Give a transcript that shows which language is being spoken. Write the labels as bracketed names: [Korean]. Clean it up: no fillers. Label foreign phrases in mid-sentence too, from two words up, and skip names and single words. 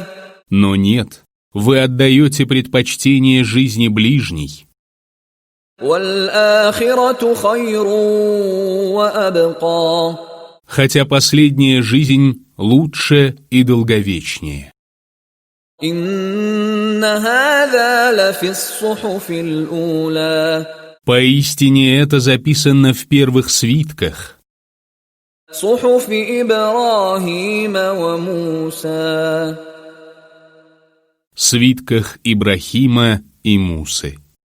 [Russian] Но нет, вы отдаете предпочтение жизни ближней, [Arabic] والآخرة خير وأبقى. [Russian] хотя последняя жизнь лучше и долговечнее. [Arabic] إن هذا لفي الصحف الأولى. [Russian] Поистине это записано в первых свитках, [Arabic] صحف إبراهيم وموسى. [Russian] свитках Ибрахима и Мусы.